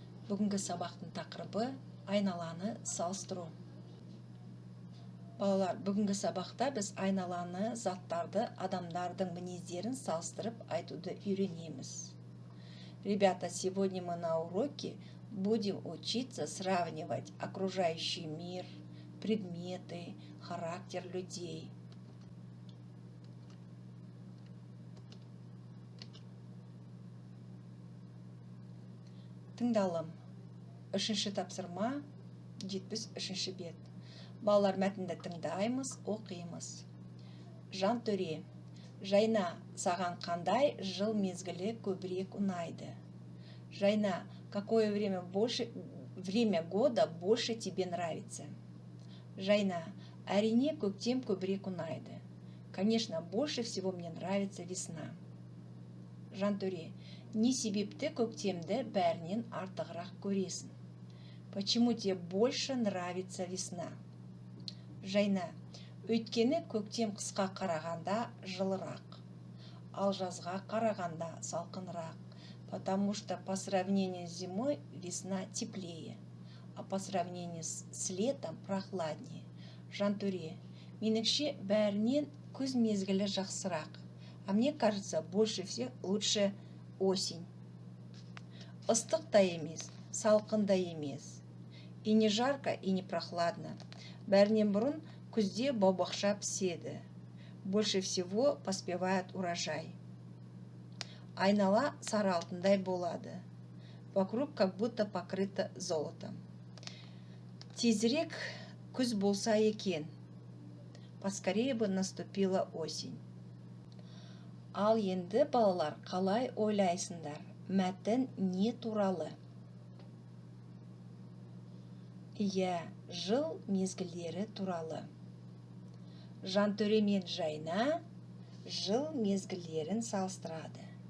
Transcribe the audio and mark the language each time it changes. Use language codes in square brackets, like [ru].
[kk] Бүгінгі сабақтың тақырыбы айналаны салыстыру. Балалар, бүгінгі сабақта біз айналаны, заттарды, адамдардың мінездерін салыстырып айтуды үйренеміз. [ru] Ребята, сегодня мы на уроке будем учиться сравнивать окружающий мир, предметы, характер людей. [kk] Тыңдалым. Үшінші тапсырма, 73-ші бет. Балалар, мәтінді тыңдаймыз, оқимыз. Жантөре, Жайна, саған қандай жыл мезгілі көбірек ұнайды? [ru] Жайна, какое время года больше тебе нравится? [kk] Жайна, әрине көктем көбірек ұнайды. [ru] Конечно, больше всего мне нравится весна. [kk] Жантөре, не себепті көктемді бәрінен артығырақ көресің? [ru] Почему тебе больше нравится весна? [kk] Жайна, өйткені көктем қысқа қарағанда жылырақ, ал жазға қарағанда салқынырақ, [ru] потому что по сравнению с зимой весна теплее, а по сравнению с летом прохладнее. [kk] Жантөре, меніңше бәрінен күз мезгілі жақсырақ, [ru] а мне кажется, больше всех лучше осень. [kk] Ыстық та емес, салқын да емес. [ru] И не жарко, и не прохладно. [kk] Бәрінен бұрын күзде бау-бақша піседі. [ru] Больше всего поспевает урожай. [kk] Айнала сары алтындай болады. [ru] Вокруг как будто покрыто золотом. [kk] Тезірек күз болса екен. [ru] Поскорее бы наступила осень. [kk] Ал енді балалар, қалай ойлайсыңдар? Мәтін не туралы? Иә, жыл мезгілдері туралы. Жантөре мен Жайна жыл мезгілдерін салыстырады.